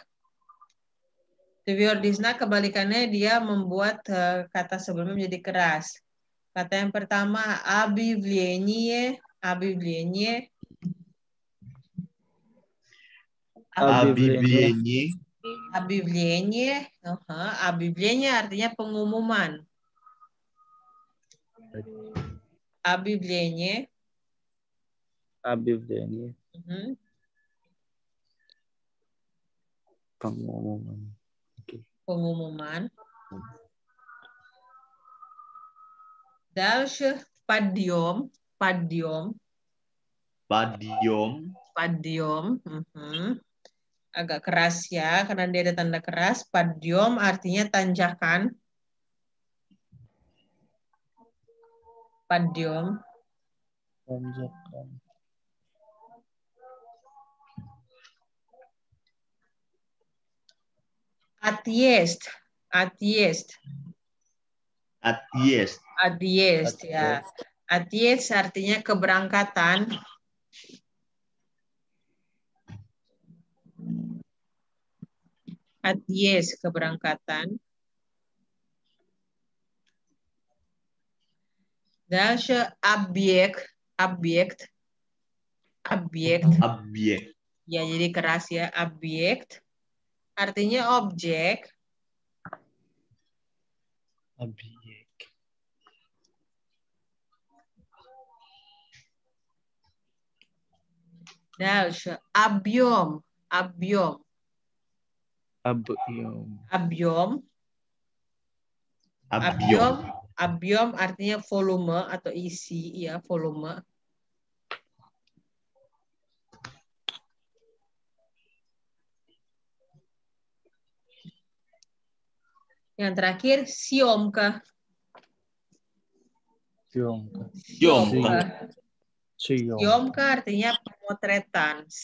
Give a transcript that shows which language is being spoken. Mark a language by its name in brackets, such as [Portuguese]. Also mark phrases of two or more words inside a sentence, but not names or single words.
[Indonesian] Tviordisnak kebalikannya dia membuat kata sebelumnya menjadi keras. Kata yang pertama объявление. Объявление artinya pengumuman. [Russian] Объявление. [Indonesian] Pengumuman. [Russian] Дальше подъем. [Indonesian] Agak keras ya, karena dia ada tanda keras. Подъем artinya tanjakan. [Russian] Подъем. Отъезд ya. [Indonesian] Отъезд artinya keberangkatan. Отъезд keberangkatan. [Russian] Дальше объект. [Indonesian] Ya, jadi keras ya. Objek artinya objek. [Russian] Дальше объем. [Indonesian] Объем artinya volume atau isi ya, volume. Yang terakhir съемка. Съемка artinya pemotretan.